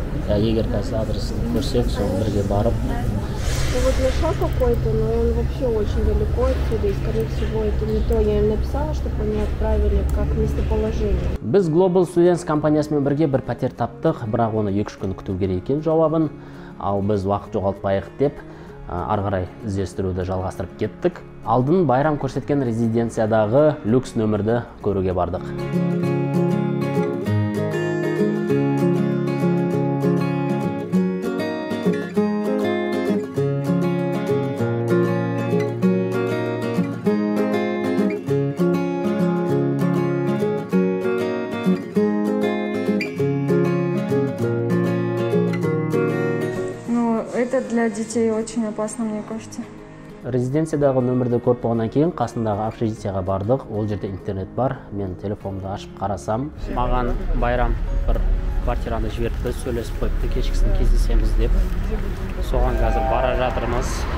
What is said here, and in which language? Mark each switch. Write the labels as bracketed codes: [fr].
[kk] Егер қазір адресін көрсек, сол бірге барып. [ru] Вот нашла какой-то, но он вообще очень далеко отсюда, и скорее всего это не то. Я им написала, чтобы они отправили как местоположение. [kk] Біз Global Students компаниясымен бірге бір пәтер таптық, бірақ оны 2-3 күн күту керек екен жауабын. Ал біз уақыт жоғалтпайық деп, ары қарай іздестіруді жалғастырып кеттік. Алдын байрам көрсеткен резиденциядағы люкс нөмірді көруге бардық. [ru] для детей очень опасно, мне кажется. [kk] Резиденциядағы нөмірді көріп болғаннан кейін қасындағы общежитияға бардық. Ол жерде интернет бар. Мен телефонымды ашып қарасам, маған Байрам бір квартираны жіберді, сөйлесіп қойыпты, кешкісін кездесеміз деп. Соған қазір бара жатырмыз.